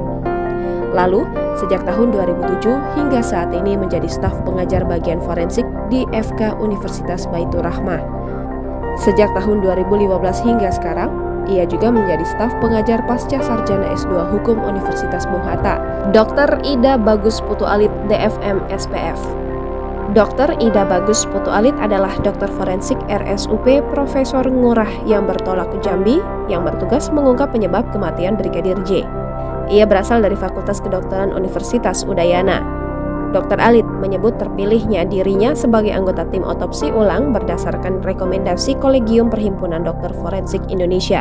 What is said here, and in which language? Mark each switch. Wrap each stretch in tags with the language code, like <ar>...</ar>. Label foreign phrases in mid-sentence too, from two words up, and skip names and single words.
<id>Lalu, sejak tahun 2007 hingga saat ini menjadi staf pengajar bagian forensik di FK Universitas Baitur Rahmah. Sejak tahun 2015 hingga sekarang, ia juga menjadi staf pengajar Pasca Sarjana S2 Hukum Universitas Bung Hatta. Dr. Ida Bagus Putu Alit, DFM SPF. Dr. Ida Bagus Putu Alit adalah dokter forensik RSUP Profesor Ngurah yang bertolak ke Jambi yang bertugas mengungkap penyebab kematian Brigadir J. Ia berasal dari Fakultas Kedokteran Universitas Udayana. Dr. Alit menyebut terpilihnya dirinya sebagai anggota tim otopsi ulang berdasarkan rekomendasi Kolegium Perhimpunan Dokter Forensik Indonesia.</id>